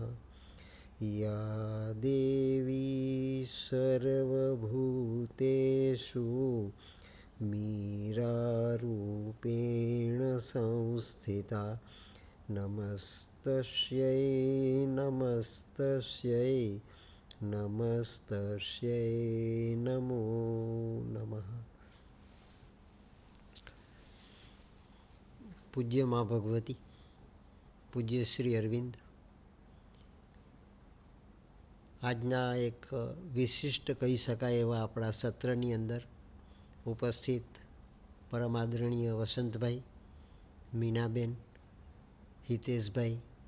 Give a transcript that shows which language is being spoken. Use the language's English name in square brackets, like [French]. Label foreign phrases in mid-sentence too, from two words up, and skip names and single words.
[Sanskrit] या देवी सर्वभूतेषु मीरारूपेण संस्थिता नमस्तस्यै नमस्तस्यै नमस्तस्यै नमो नमः। [Gujarati] પૂજ્ય મા ભગવતી, પૂજ્ય શ્રી અરવિંદ, આજના એક વિશિષ્ટ કહી શકાય એવા આપણા સત્રની અંદર ઉપસ્થિત પરમ આદરણીય વસંતભાઈ, મીનાબેન, હિતેશભાઈ,